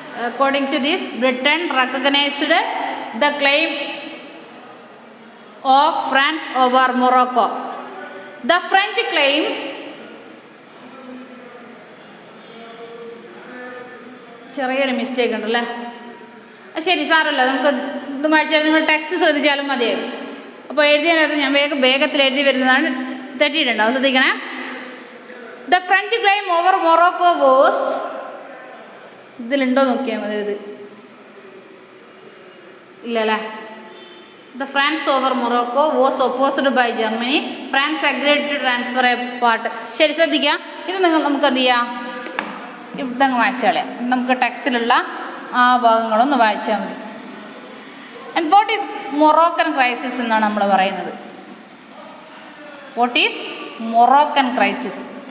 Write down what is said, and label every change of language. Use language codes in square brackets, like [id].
[en] According to this, Britain recognized the claim of France over Morocco. The French claim [ml] ചെറിയൊരു mistake ഉണ്ടല്ലേ. ശരി, സാരമല്ല, നമുക്ക് ഇത് വായിച്ചാൽ നിങ്ങൾ ടെക്സ്റ്റ് ശ്രദ്ധിച്ചാലും മതിയാവും. അപ്പോൾ എഴുതിയതിനകത്ത് ഞാൻ വേഗത്തിൽ എഴുതി വരുന്നതാണ്, തെറ്റിയിട്ടുണ്ടാവും, ശ്രദ്ധിക്കണേ. [en] The French claim over Morocco was, [ml] ഇതിലുണ്ടോ നോക്കിയാൽ മതി, ഇത് ഇല്ലല്ലേ. [en] The France over Morocco was opposed by Germany. France agreed to transfer a part. [ml] ശരി, ശ്രദ്ധിക്കാം. ഇത് നമുക്ക് എന്ത് ചെയ്യാം, ഇതങ്ങ് വായിച്ചാൽ കളയാം. നമുക്ക് ടെക്സ്റ്റിലുള്ള ആ ഭാഗങ്ങളൊന്ന് വായിച്ചാൽ മതി. [en] and what is Moroccan crisis [ml] എന്നാണ് നമ്മൾ പറയുന്നത്. [en] What is Moroccan crisis?